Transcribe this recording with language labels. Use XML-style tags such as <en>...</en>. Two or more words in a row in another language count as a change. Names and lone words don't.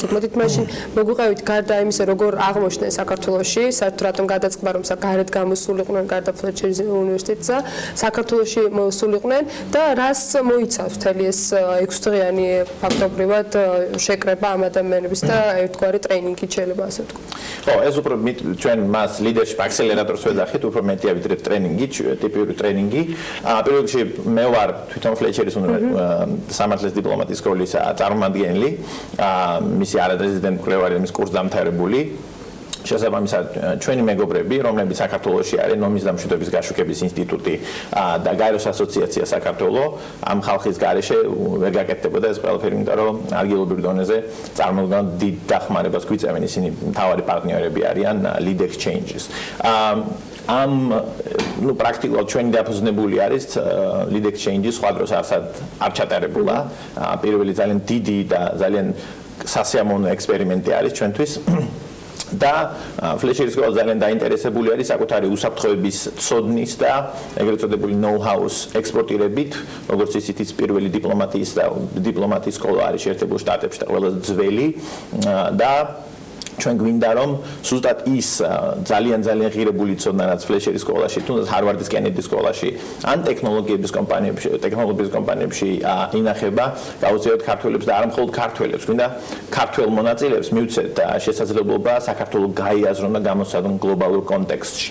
<ka>მოდით მაშინ მოგვიყევით გარდა იმისა როგორ აღმოჩნდნენ საქართველოში, საერთოდ რატომ გადაწყდა რომ გარეთ გამოსულიყვნენ გარდა ფლეჩერის უნივერსიტეტსა, საქართველოში მოსულიყვნენ და რას მოიცავს მთელი ეს 6 დღიანი ფაქტობრივად შეკრება ამ ადამიანების და ერთგვარი ტრეინინგი შეიძლება ასე ვთქვა. ხო, ეს უფრო ჩვენ მას</ka> <en>leadership accelerator-</en> <ka>ს ვეძახით, უფრო მეტია ვიდრე ტრეინინგი, ტიპიური ტრეინინგი. პირველ რიგში მე ვარ თვითონ ფლეჩერის სამართლის დიპლომატიის სკოლის წარმომადგენელი, მისი არარეზიდენტ მკვლევარი და მის კურსდამთავრებული. შესაბამისად ჩვენი მეგობრები, რომლებიც საქართველოში არის ნომის და მშვიდობის გაშუქების ინსტიტუტი და გაეროს ასოციაცია საქართველოს, ამ ხალხის გარეშე ვერ გაკეთდებოდა ეს ყველაფერი, იმიტომ რომ ადგილობრივ დონეზე წარმოუდგენლად დიდ დახმარებას გვიწევენ, ისინი მთავარი პარტნიორები არიან</ka> <en>lead exchanges.</en> <ka>ამ პრაქტიკულად ჩვენი დაფუძნებული არის</ka> <en>lead exchanges</en> <ka>სხვა დროს არ ჩატარებულა. პირველი ძალიან დიდი და ძალიან სასიამოვნო ექსპერიმენტი არის ჩვენთვის. და ფლეჩერის სკოლა ძალიან დაინტერესებული არის საკუთარი უსაფრთხოების ცოდნის და ეგრეთ წოდებული know-how-ს ექსპორტირებით, როგორც ისიც პირველი დიპლომატიის სკოლა არის შეერთებულ შტატებში და ყველაზე ძველი და ჩვენ გვინდა რომ ზუსტად ის ძალიან ღირებული ცოდნა რაც ფლეჩერის სკოლაში, თუნდაც ჰარვარდის კენედის სკოლაში, ან ტექნოლოგიების კომპანიებში ინახება, გაუწევთ ქართველებს და არა მხოლოდ ქართველებს, გვინდა ქართველ მონაწილეებს მივცეთ შესაძლებლობა საქართველოს გაიაზრონ და გამოსცადონ გლობალურ კონტექსტში.</ka>